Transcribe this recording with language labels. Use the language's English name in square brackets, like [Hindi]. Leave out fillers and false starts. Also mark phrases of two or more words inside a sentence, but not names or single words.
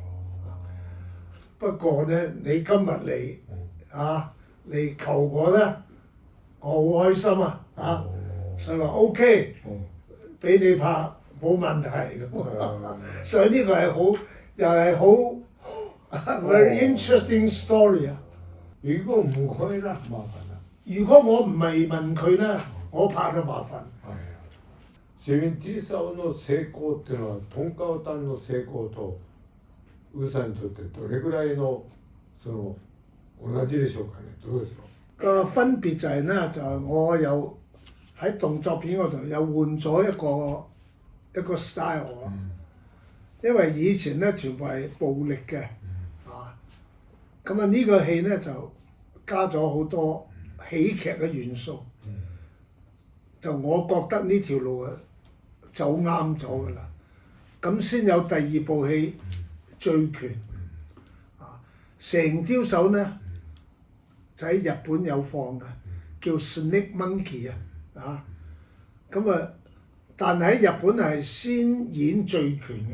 [Cantonese] 不過咧，你今日嚟嚟求我咧，我好開心啊！所以話 OK，俾你拍冇問題咁。所以呢個係好又係好 [English] very interesting story [Cantonese] 啊！如果唔可以啦，麻煩啦。如果我唔係問佢咧，我拍就麻煩。 [Japanese] 蛇形刁手の成功っていうのは、トンカワタンの成功とウーさんにとってどれぐらいの同じでしょうかね？どうでしょう？ [Cantonese] 個分別就係咧，就係我有喺動作片嗰度有換咗一個 style 啊。因為以前咧全部係暴力嘅，咁啊呢個戲咧就加咗好多喜劇嘅元素，就我覺得呢條路啊走啱咗㗎啦，咁先有第二部戲《醉拳》蛇形刁手咧就喺日本有放嘅，叫 Snake Monkey 咁啊，但係喺日本係先演醉拳嘅。